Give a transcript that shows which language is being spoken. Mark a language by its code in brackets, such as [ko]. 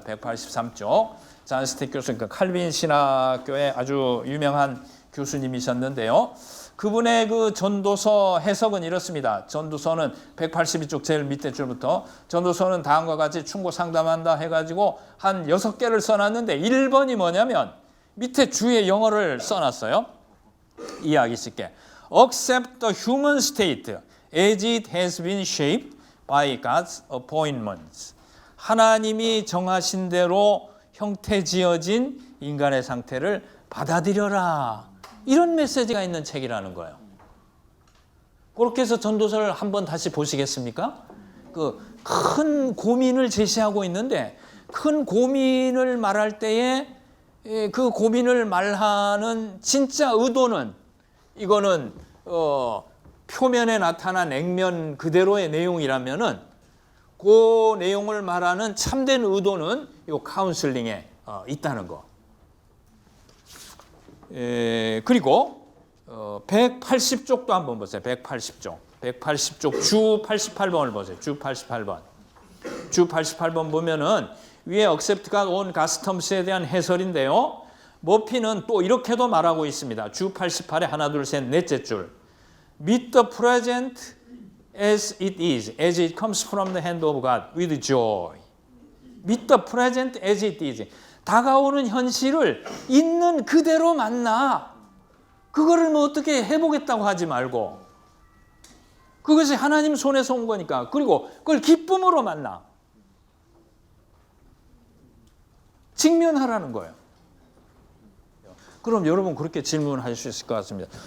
[ko] 183쪽 잔 스택 교수, 그러니까 칼빈 신학교의 아주 유명한 교수님이셨는데요. 그분의 그 전도서 해석은 이렇습니다. 전도서는 182쪽 제일 밑에 줄부터 전도서는 다음과 같이 충고 상담한다 해가지고 한 6개를 써놨는데 1번이 뭐냐면 밑에 주의 영어를 써놨어요. 이해하기 쉽게. [en] Accept the human state as it has been shaped by God's appointments. [ko] 하나님이 정하신 대로 형태 지어진 인간의 상태를 받아들여라. 이런 메시지가 있는 책이라는 거예요. 그렇게 해서 전도서를 한번 다시 보시겠습니까? 그 큰 고민을 제시하고 있는데 큰 고민을 말할 때에 그 고민을 말하는 진짜 의도는 이거는 표면에 나타난 액면 그대로의 내용이라면은 그 내용을 말하는 참된 의도는 이 카운슬링에 있다는 거. 그리고 180쪽도 한번 보세요. 180쪽 주 88번을 보세요. 주 88번 보면은 위에 accept가 [en] on God's terms [ko] 에 대한 해설인데요. 머피는 또 이렇게도 말하고 있습니다. 주 88에 하나 둘 셋 넷째 줄. [en] Meet the present as it is, as it comes from the hand of God with joy. Meet the present as it is. [ko] 다가오는 현실을 있는 그대로 만나. 그거를 뭐 어떻게 해보겠다고 하지 말고 그것이 하나님 손에서 온 거니까. 그리고 그걸 기쁨으로 만나. 직면하라는 거예요. 그럼 여러분 그렇게 질문하실 수 있을 것 같습니다.